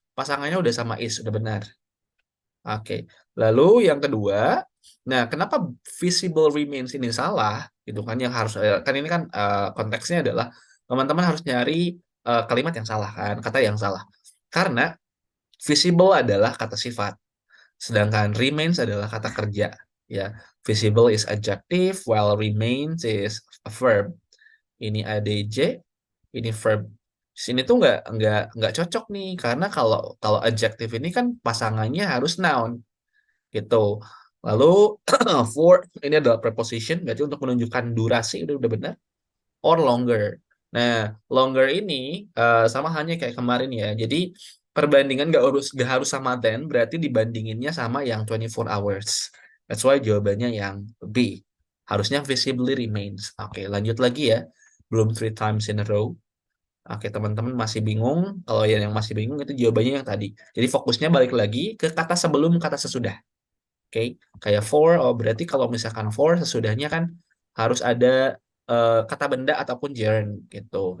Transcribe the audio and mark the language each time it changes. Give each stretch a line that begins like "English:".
Indonesian: Pasangannya udah sama is, udah benar. Oke, lalu yang kedua, nah kenapa visible remains ini salah? Gitu kan yang harus kan ini kan konteksnya adalah teman-teman harus nyari kalimat yang salah kan, kata yang salah. Karena visible adalah kata sifat, sedangkan remains adalah kata kerja.
English: Ya, visible is adjective, while remains is a verb.
Indonesian: Ini adj, ini verb. Sini tuh nggak cocok nih, karena kalau kalau adjective ini kan pasangannya harus noun gitu. Lalu for ini adalah preposition, berarti untuk menunjukkan durasi udah benar,
English: or longer.
Indonesian: Nah, longer ini sama halnya kayak kemarin ya. Jadi perbandingan nggak harus sama then, berarti dibandinginnya sama yang
English: 24 hours. That's why
Indonesian: jawabannya yang B. Harusnya visibly remains. Oke, lanjut lagi ya. Belum
English: three times in a row.
Indonesian: Oke, teman-teman masih bingung. Kalau yang masih bingung itu jawabannya yang tadi. Jadi fokusnya balik lagi ke kata sebelum, kata sesudah. Oke, kayak for, oh berarti kalau misalkan for sesudahnya kan harus ada kata benda ataupun gerund gitu.